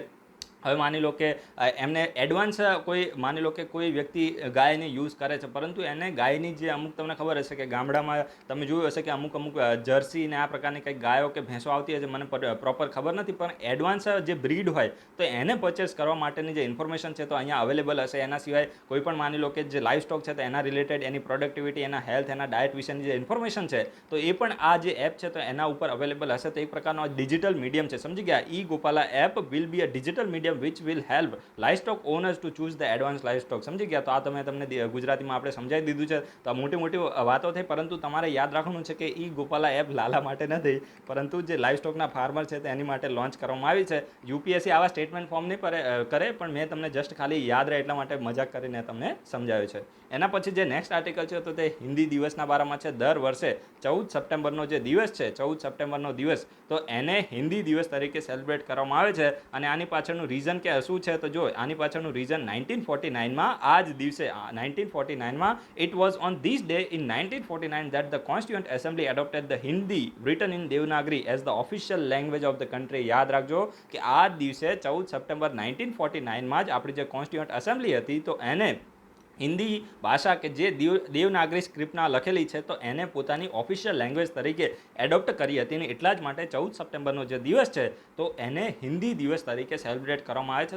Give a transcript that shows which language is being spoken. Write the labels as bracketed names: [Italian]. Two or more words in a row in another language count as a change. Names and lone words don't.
[Gujarati] હવે માની લો કે એમને એડવાન્સ કોઈ માની લો કે કોઈ વ્યક્તિ ગાયને યુઝ કરે છે, પરંતુ એને ગાયની જે અમુક તમને ખબર હશે કે ગામડામાં તમે જોયું હશે કે અમુક જર્સી ને આ પ્રકારની કંઈક ગાયો કે ભેંસો આવતી હશે, મને પ્રોપર ખબર નથી, પણ એડવાન્સ જે બ્રીડ હોય તો એને પરચેસ કરવા માટેની જે ઇન્ફોર્મેશન છે તો અહીંયા અવેલેબલ હશે. એના સિવાય કોઈ પણ માની લો કે જે લાઈવ સ્ટોક છે તો એના રિલેટેડ એની પ્રોડક્ટિવિટી, એના હેલ્થ, એના ડાયટ વિશેની જે ઇન્ફોર્મેશન છે તો એ પણ આ જે એપ છે તો એના ઉપર અવેલેબલ હશે. તો એક પ્રકારનો ડિજિટલ મીડિયમ છે. સમજી ગયા? [English] E Gopala app will be a digital medium which will help livestock owners to choose the advanced livestock. [Gujarati] સમજી ગયા? તો આ તમને ગુજરાતીમાં આપણે સમજાવી દીધું છે. તો આ મોટી મોટી વાતો થઈ, પરંતુ તમારે યાદ રાખવાનું છે કે ઈ ગોપાલા એપ લાલા માટે નથી, પરંતુ જે લાઈવસ્ટોકના ફાર્મર છે તેની માટે લોન્ચ કરવામાં આવી છે. યુપીએસસી આવા સ્ટેટમેન્ટ ફોર્મ નહીં કરે, પણ મેં તમને જસ્ટ ખાલી યાદ રહે એટલા માટે મજાક કરીને તમને સમજાવ્યું છે. એના પછી જે નેક્સ્ટ આર્ટિકલ છે તો તે હિન્દી દિવસના બારામાં છે. દર વર્ષે 14 સપ્ટેમ્બરનો જે દિવસ છે, 14 સપ્ટેમ્બરનો દિવસ, તો એને હિન્દી દિવસ તરીકે સેલિબ્રેટ કરવામાં આવે છે. અને આની પાછળનું રીઝન કે શું છે તો જો આની પાછળનું રીઝન 1949માં આ જ દિવસે 1949માં [English] it was on this day in 1949 that the Constituent Assembly adopted the Hindi written in Devanagari as the official language of the country. [Gujarati] યાદ રાખજો કે આ દિવસે 14 સપ્ટેમ્બર 1949માં જ આપણી જે કોન્સ્ટિટ્યુન્ટ એસેમ્બલી હતી તો એને હિન્દી ભાષા કે જે દેવનાગરી સ્ક્રિપ્ટના લખેલી છે તો એને પોતાની ઓફિશિયલ લેંગ્વેજ તરીકે એડોપ્ટ કરી હતી. અને એટલા જ માટે 14 સપ્ટેમ્બરનો જે દિવસ છે તો એને હિન્દી દિવસ તરીકે સેલિબ્રેટ કરવામાં આવે છે.